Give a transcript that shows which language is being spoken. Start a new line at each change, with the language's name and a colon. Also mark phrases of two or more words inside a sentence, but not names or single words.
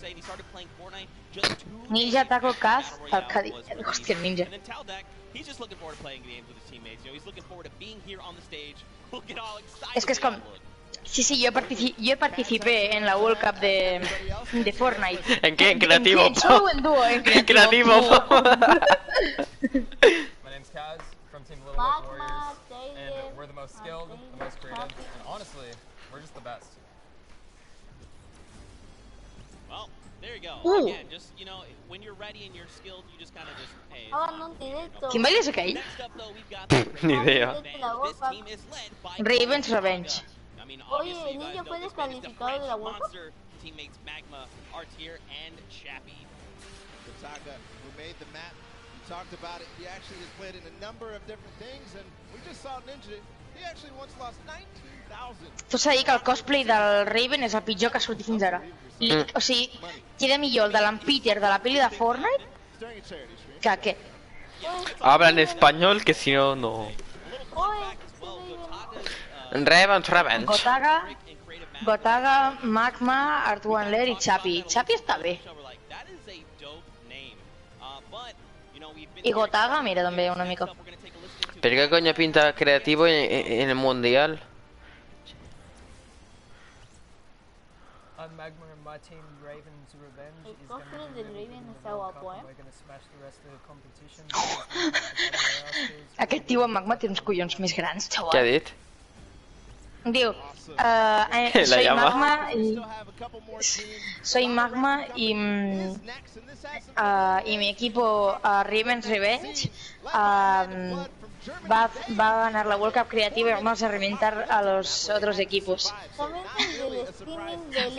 Spanish: Ninja, Taco, Kaz, Alcadi. Hostia, el ninja. Es que es como... Sí, yo participé en la World Cup de Fortnite. ¿En qué? En creativo. En solo en dúo, en creativo. Magma, Taylor,
English: we're the most skilled, the most creative, and honestly, we're just the best. Well, there you go. Again, just, you know, when you're ready and you're skilled, you just kind of just, hey.
Spanish: hagan un directo. ¿Quién baila ese que hay?
English: Next up, though, we've got
Spanish: Ni idea.
English: this team is led by Raven's Revenge. I mean,
Spanish: Oye,
English: obviously, you Ninja guys
Spanish: fue
English: know this man is the
Spanish: descalificado de la
English: French World Cup. monster. Teammates Magma, Artier, and Chappie. Kotaka, who made the map, we talked about it. He actually has played in a number of different things, and we just saw Ninja. He actually once lost 19,000.
Catalan: Tu s'ha dit que el cosplay del Raven és el pitjor que ha sortit fins ara. O sigui, queda millor el de l'en Peter de la peli de Fortnite que aquest.
Spanish: Hablan español, que si no, no. Revenge.
Catalan: Gotaga, Magma, Artuanler i Chappie. Chappie està bé. I Gotaga, mira, també una mica.
Spanish: ¿Pero qué coño pinta creativo en el mundial?
English: Magma and my team, Raven's Revenge,
Spanish: El
English: is going
Spanish: cosplay
English: to
Spanish: del
English: be
Spanish: Raven
English: in the
Spanish: está
English: World Cup,
Spanish: guapo,
English: and we're going to smash the rest of the competition.
Catalan: Aquest tio en Magma té uns collons més grans,
Spanish: ¿Qué ha
Catalan: xaval. dit? Diu,
Spanish: La soy llama. Magma y... Soy Magma y... y mi equipo Raven's Revenge va a ganar la World Cup creativa y vamos a reventar a los otros equipos. ¿Saben el del streaming del